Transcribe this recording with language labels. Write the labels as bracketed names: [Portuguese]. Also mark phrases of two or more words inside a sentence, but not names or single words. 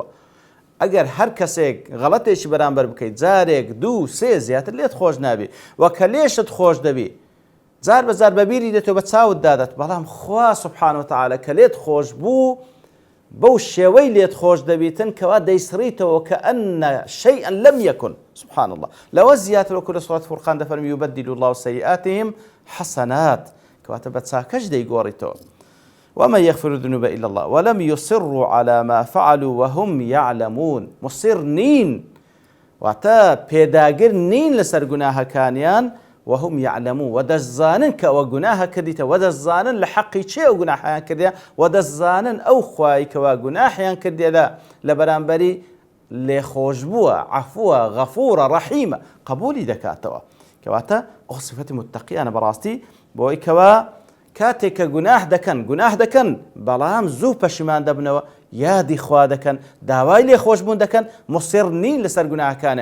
[Central Kurdish] ئەگەر هەر کەسێک غەڵەتێکی بەرامبەر بکەیت جارێک دوو سێ زیاتر لێت خۆش نابی، وە کە لێشت خۆش دەبی جار بەجار بەبیری دێتەوە بە چاوت دادات، بەڵام خوا [Arabic] سوبحانه وتعالى [Central Kurdish] کە لێت خۆش بوو بەو شێوەی لێت خۆش دەبیتن کەوا دەیسڕیتەوە [Arabic] كأن شيئا لم يكن. سبحان الله. [Central Kurdish] لەوە زیاتر وەکو لە سوورەت فورقان دەفەرمی [Arabic] يبدل الله سيئاتهم حسنات، [Central Kurdish] کەواتە بە چاکەش دەیگۆڕیتەوە. [Arabic] ومن يغفر الذنوب إلا الله ولم يصروا على ما فعلوا وهم يعلمون. [Central Kurdish] مصر نين واتە پێداگر نین لەسەر گوناهەکانیان [Arabic] وهم يعلمون، [Central Kurdish] ودەزانن کە ئەوە گوناهە کردیتە، ودەزانن لە حەقی چێ ئەو گوناحیان کردیە، ودەزانن ئەو خوای کەوا گوناحیان کردێدا لە بەرامبەری لێخۆش بووە، عەفووە، غەفوورە، ڕەحیمە، قبولی دەکاتەوە. کەواتە ئەو سفەتی متەقیانە بەڕاستی بۆی کەوا کاتێک کە گوناح دەکەن بەڵام زوو پەشیمان دەبنەوە، یادی خوا دەکەن، داوای لێخۆشبوون دەکەن، مصر نین لەسەر گوناهەکانە.